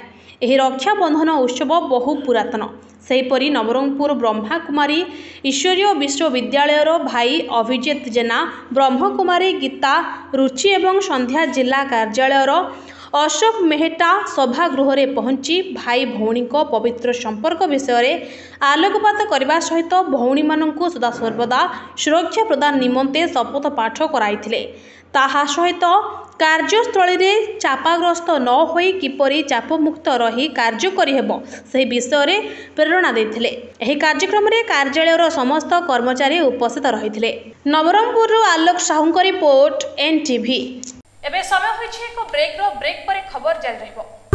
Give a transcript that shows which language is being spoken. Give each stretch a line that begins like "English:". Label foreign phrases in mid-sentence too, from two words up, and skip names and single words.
Odia: ଏହି ରକ୍ଷାବନ୍ଧନ ଉତ୍ସବ ବହୁ ପୁରାତନ। ସେହିପରି ନବରଙ୍ଗପୁର ବ୍ରହ୍ମାକୁମାରୀ ଈଶ୍ୱରୀୟ ବିଶ୍ୱବିଦ୍ୟାଳୟ ଭାଇ ଅଭିଜିତ ଜେନା ବ୍ରହ୍ମକୁମାରୀ ଗୀତା ରୁଚି ଏବଂ ସନ୍ଧ୍ୟା ଜିଲ୍ଲା କାର୍ଯ୍ୟାଳୟ ଅଶୋକ ମେହଟା ସଭାଗୃହ ରେ ପହଞ୍ଚି ଭାଇ ଭଉଣୀ କୋ ପବିତ୍ର ସମ୍ପର୍କ ବିଷୟ ରେ ଆଲୋକପାତ କରନେ ସହିତ ଭଉଣୀ ମାନନକୁ ସଦା ସର୍ବଦା ସୁରକ୍ଷା ପ୍ରଦାନ ନିମନ୍ତେ ଶପଥ ପାଠ କରାଇଥିଲେ। ତାହା ସହିତ କାର୍ଯ୍ୟସ୍ଥଳ ମେଁ ଚାପାଗ୍ରସ୍ତ ନ ହୋଇ କିପରି ଚାପମୁକ୍ତ ରହି କାର୍ଯ୍ୟ କରିହେବ ସେ ବିଷୟ ରେ ପ୍ରେରଣା ଦେଥିଲେ। ଏହି କାର୍ଯ୍ୟକ୍ରମ ରେ କାର୍ଯ୍ୟାଳୟର ସମସ୍ତ କର୍ମଚାରୀ ଉପସ୍ଥିତ ରହିଥିଲେ। ନବରଙ୍ଗପୁର ଆଲୋକ ସାହୁ ରିପୋର୍ଟ ଏନଟିଭି। ଏବେ ସମୟ ହୋଇଛି ଏକ ବ୍ରେକ ପର ଖବର ଜାରି ରହିବ।